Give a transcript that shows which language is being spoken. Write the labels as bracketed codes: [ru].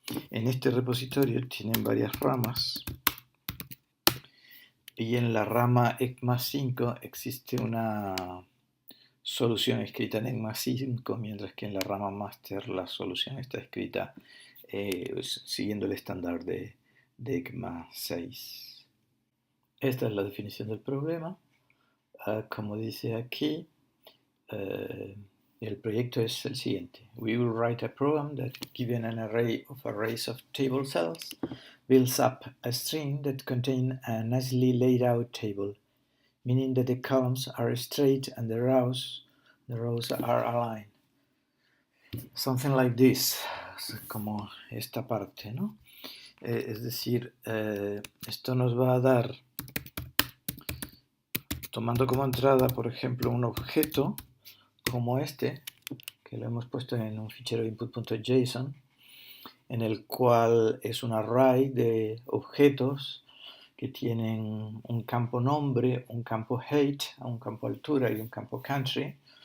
[es] En este repositorio tienen varias ramas, y en la rama ECMAScript 5 existe una solución escrita en ECMAScript 5, mientras que en la rama master la solución está escrita siguiendo el estándar de ECMAScript 6. Esta es la definición del problema. Como dice aquí, el proyecto es el siguiente. [en] We will write a program that, given an array of arrays of table cells, builds up a string that contains a nicely laid out table, meaning that the columns are straight and the rows are aligned. Something like this, [es] como esta parte, ¿no? Es decir, esto nos va a dar, tomando como entrada, por ejemplo, un objeto como este, que lo hemos puesto en un fichero input.json, en el cual es un array de objetos que tienen un campo nombre, un campo height, un campo altura y un campo country.